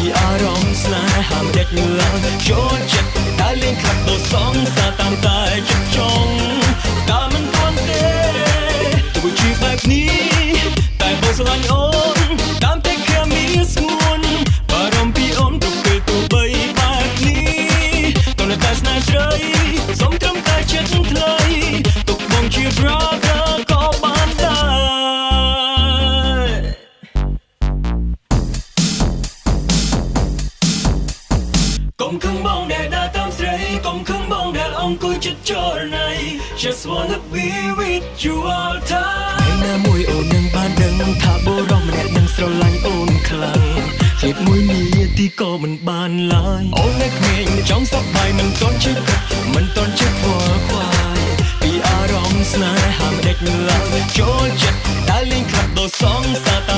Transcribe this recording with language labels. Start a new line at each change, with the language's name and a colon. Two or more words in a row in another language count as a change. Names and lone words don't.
Khmer: អារម្មណ៍ស្នេហាមិនដេញឡើងចូលចិត្តតែលេងខាត់ទៅសងសាតាមតែចិត្តចង់តែមិនទាន់ទេទោះជាបែបនេះតែបងស្រឡាញ់អូនតាមតែគ្រាមានស្ងួនបារម្ភពីអូនទុកពេលទូបីបែបនេះតើនៅតែស្នេហ៍ស្រីសុំត្រឹមតែចិត្តថ្លៃទុកបងជា brother ក៏បាន ដែរកុំខឹងបងដែលដើរតាមស្រីកុំខឹងបងដែលអង្គុយចិត្តចរណៃ
English: Just wanna be with you all time
Khmer: ណាមួយអូននឹងបានដឹងថាបុរសម្នាក់នឹងស្រឡាញ់ អូនខ្លាំងជាតិមួយនាទីក៏មិនបានឡើយអូននៅក្មេងចង់សប្បាយមិនទាន់ចិត្តមិនទាន់ចិត្តខ្វល់ខ្វា យពីអារម្មណ៍ស្នេហាមិនដេញឡើងចូលចិត្តតែលេងខាត់ដល់សងសាតាម